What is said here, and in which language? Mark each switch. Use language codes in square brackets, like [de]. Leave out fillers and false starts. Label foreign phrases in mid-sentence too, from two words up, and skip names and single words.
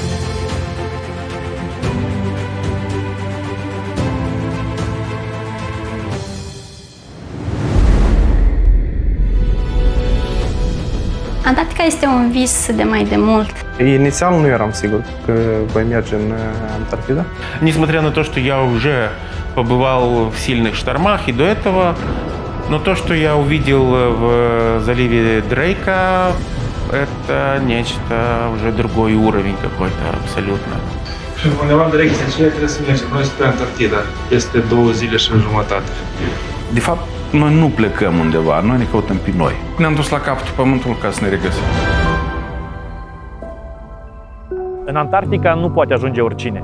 [ro] Antarctica este un vis de mai de mult. Inițial nu eram sigur că voi merge în Антарктида. [ru] Несмотря на то, что я уже побывал в сильных штормах и до этого, но то, что я увидел в заливе Дрейка, это нечто уже другой уровень какой-то абсолютно. [ro] Și undeva în direcția aceea trebuie să mergem noi spre Antarctida. Este 2 zile și jumătate. De fapt, noi nu plecăm undeva, noi ne căutăm pe noi. Ne-am dus la capătul Pământului ca să ne regăsim. În Antarctica nu poate ajunge oricine.